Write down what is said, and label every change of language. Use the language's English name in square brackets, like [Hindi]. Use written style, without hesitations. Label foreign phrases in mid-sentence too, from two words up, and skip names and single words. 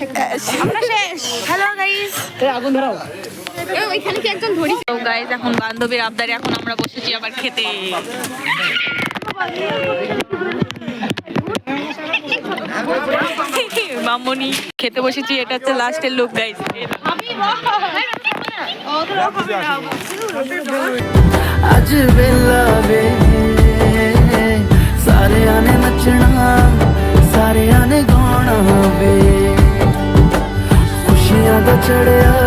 [Bangla] আমরা শেষ [English] hello guys [Bangla] আগুন ধরাও। ওইখানে কি একজন ধরি তো গাইস এখন বান্ধবীর আবদারে এখন আমরা বসেছি আবার খেতে মামনি খেতে বসেছি, এটা হচ্ছে লাস্টের লুক গাইস। [Punjabi] ਅੱਜ ਵੇਲਾ ਵੇ ਸਾਰਿਆਂ ਨੇ ਨੱਚਣਾ ਸਾਰਿਆਂ ਨੇ ਗਾਉਣਾ ਵੇ ਖੁਸ਼ੀਆਂ ਦਾ ਚੜ੍ਹੇ